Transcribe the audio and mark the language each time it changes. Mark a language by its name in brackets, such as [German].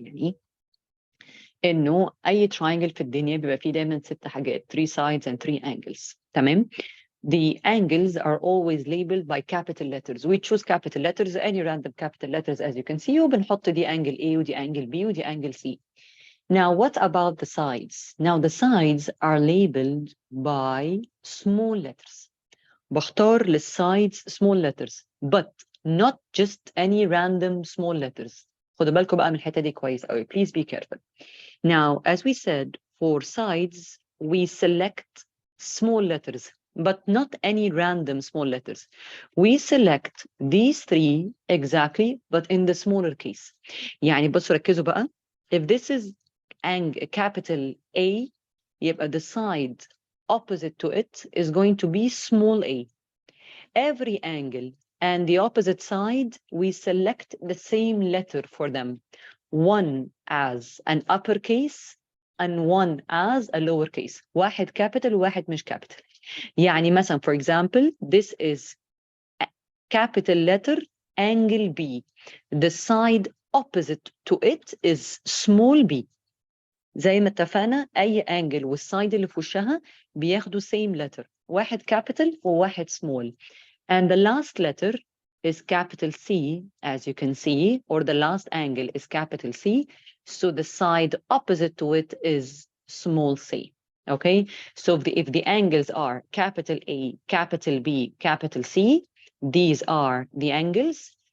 [Arabic] يعني إنه أي triangle في الدنيا بيبقى فيه دايما 6 حاجات، [English] 3 sides and 3 angles. [Arabic] تمام؟ [English] The angles are always labeled by capital letters. We choose capital letters, any random capital letters, as you can see, [Arabic] وبنحط دي [English] angle A ودي angle B ودي angle C. Now, what about the sides? Now, the sides are labeled by small letters. [Arabic] بختار للsides [English] small letters, but not just any random small letters. [Arabic] خدوا بالكم بقى من الحتة دي كويس قوي. [English] Please be careful. Now, as we said, for sides, we select small letters, but not any random small letters. We select these 3 exactly, but in the smaller case. [Arabic] يعني بصوا ركزوا بقى. [English] If this is capital A, [Arabic] يبقى [English] the side opposite to it is going to be small a. Every angle and the opposite side, we select the same letter for them. One as an uppercase and one as a lowercase. [Arabic] واحد capital واحد مش capital. يعني مثلا, [English] for example, this is capital letter angle B. The side opposite to it is small b. [Arabic] زي ما اتفقنا أي angle والside اللي في وشها بياخدوا [English] same letter. [Arabic] واحد capital وواحد small. [English] And the last letter is capital C, as you can see, or the last angle is capital C. So the side opposite to it is small c. Okay, so if the angles are capital A, capital B, capital C, these are the angles.